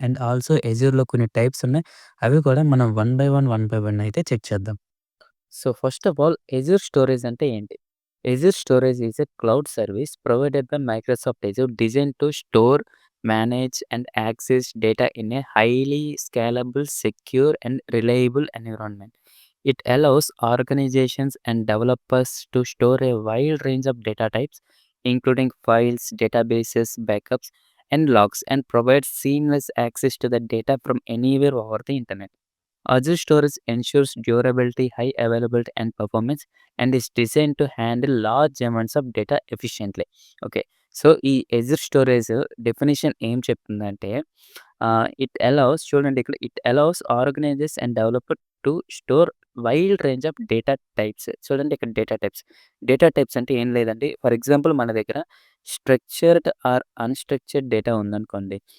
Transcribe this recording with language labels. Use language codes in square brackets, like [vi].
[te] And also అజూర్‌లో కొన్ని types ఉన్నాయి. అవి కూడా మనం వన్ బై వన్ అయితే చెక్ చేద్దాం. [en] so, first of all Azure storage [te] అంటే ఏంటి? [en] Azure storage is a cloud service provided by Microsoft Azure designed to store, manage and access data in a highly scalable, secure and reliable environment. It allows organizations and developers to store a wide range of data types, including files, databases, backups, and logs, and provides seamless access to the data from anywhere over the internet. Azure Storage ensures durability, high availability, and performance, and is designed to handle large amounts of data efficiently. Okay. So, ఈ Azure storage definition [te] ఏం చెప్తుందంటే [en] It allows organizers and developer to store wide range of data types. [te] చూడండి ఇక్కడ [en] Data types. [te] Data types అంటే ఏం లేదండి. For example మన దగ్గర స్ట్రక్చర్డ్ ఆర్ అన్‌స్ట్రక్చర్డ్ డేటా ఉందనుకోండి.